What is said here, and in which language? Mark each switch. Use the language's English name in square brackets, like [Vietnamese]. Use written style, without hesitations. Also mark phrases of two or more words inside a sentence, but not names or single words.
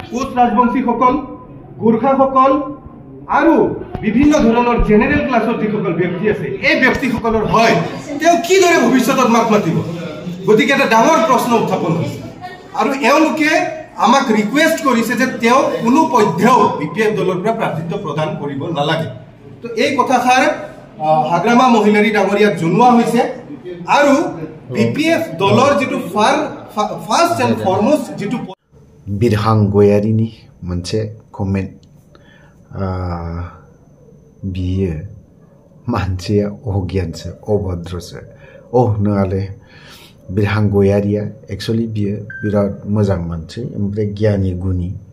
[Assamese] কোচ ৰাজবংশীসকল গোৰ্খাসকল আৰু বিভিন্ন ধৰণৰ [English] general class [Assamese] যিসকল ব্যক্তি আছে এই ব্যক্তিসকলৰ হয় তেওঁ কিদৰে ভৱিষ্যতত মাত মাতিব গতিকে এটা ডাঙৰ প্ৰশ্ন উত্থাপন হৈছে আৰু এওঁলোকে আমাক ৰিকুৱেষ্ট কৰিছে যে তেওঁ কোনো পধ্যেও বিপিএফ দলৰ পৰা প্ৰাৰ্থিত্ব প্ৰদান কৰিব নালাগে তো এই কথাষাৰ হাগ্ৰামা মহিলাৰী ডাঙৰীয়াক জনোৱা হৈছে আৰু বিপিএফ দলৰ যিটো [English] first and foremost [Assamese] যিটো [Bodo] बिरहां गयारिनि मोनसे कमेन्ट बियो मानसिया अगियानसो अभद्रसो नङाले बिरहां गयारिया एक्चुअली बियो बिराद मोजां मानसि ओमफ्राय गियानि गुनि